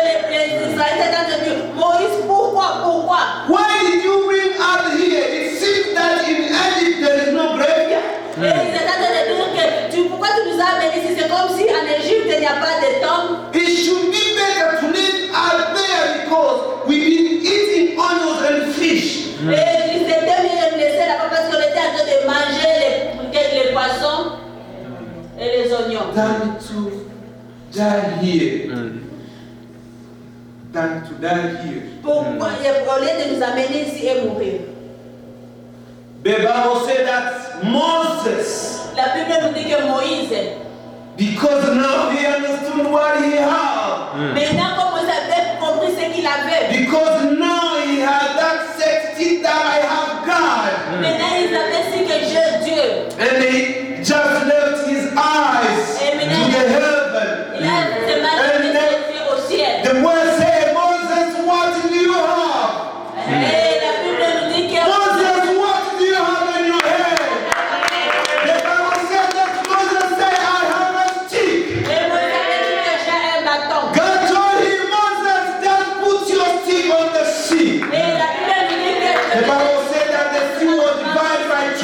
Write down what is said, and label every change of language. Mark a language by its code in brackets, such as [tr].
[fr] les Israélites ont entendu Moïse, pourquoi? [en] Why did you bring us here? It seems that in Egypt there is no graveyard. [fr] Et ils étaient en train de dire que pourquoi tu nous as amenés ici? C'est comme si en Égypte il n'y a pas de tombe. [en] It should be better to live out there because we've been eating onions and fish. [fr] Et ils étaient mieux de laisser là-bas parce qu'on était en train de manger les poissons et les oignons. [en] Than to die here. Than to die here. [fr] Pourquoi au lieu de nous amener ici et mourir? [en] The Bible said that Moses, [fr] La Bible nous dit que Moïse, [en] because now he understood what he had, [fr] maintenant comme vous avez compris ce qu'il avait, [en] because now he had that certainty that I have God, [fr] maintenant il savait ce que j'ai Dieu. [en] and he just left his eyes to the heaven. [fr] Il a seulement les yeux au ciel. [en] The word said, Moses, what do you have? [fr] Et la Bible nous dit que [en] Moses, what do you have in your hand? The Bible said that Moses said, I have a stick. [fr] et Moïse avait dit que j'ai un bâton. [en] God told him, Moses, just put your stick on the sea. [fr] Et la Bible nous dit [en] The [fr] que [en] Bible said that the sea was divided by